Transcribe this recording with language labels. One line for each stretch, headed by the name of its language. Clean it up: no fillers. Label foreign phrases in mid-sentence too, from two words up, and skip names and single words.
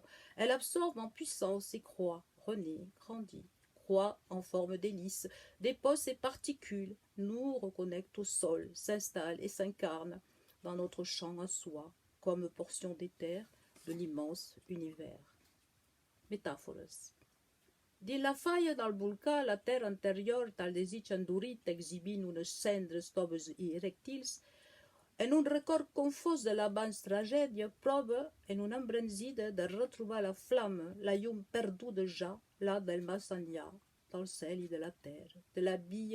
French: Elle absorbe en puissance et croît, renaît, grandit, croît en forme d'hélice, dépose ses particules, nous reconnecte au sol, s'installe et s'incarne dans notre champ à soi, comme portion d'éther de l'immense univers.
Catalan: Metàfores. Dins la falla del volcà, la terra anterior, tal desig endurit, exhibint unes cendres toves i erèctils, en un record confós de l'abans tragèdia, prova en una embranzida de retrobar la flamme, la llum perduda ja, là del més enllà, del cel i de la terra, de la Via